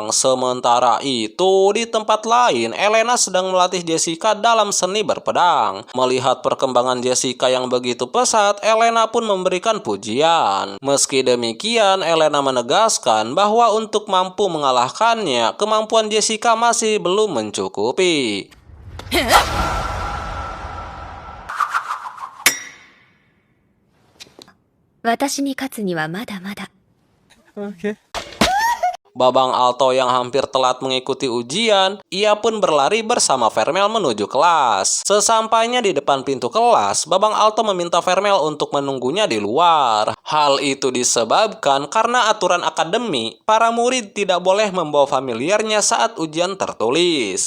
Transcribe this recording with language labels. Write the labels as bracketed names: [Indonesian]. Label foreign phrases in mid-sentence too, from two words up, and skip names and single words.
[Indonesian] Sementara itu, di tempat lain, Elena sedang melatih Jessica dalam seni berpedang. Melihat perkembangan Jessica yang begitu pesat, Elena pun memberikan pujian. Meski demikian, Elena menegaskan bahwa untuk mampu mengalahkannya, kemampuan Jessica masih belum mencukupi. [Japanese] 私に勝つにはまだまだ。 [Indonesian] Oke. Babang Alto yang hampir telat mengikuti ujian, ia pun berlari bersama Vermel menuju kelas. Sesampainya di depan pintu kelas, Babang Alto meminta Vermel untuk menunggunya di luar. Hal itu disebabkan karena aturan akademi, para murid tidak boleh membawa familiarnya saat ujian tertulis.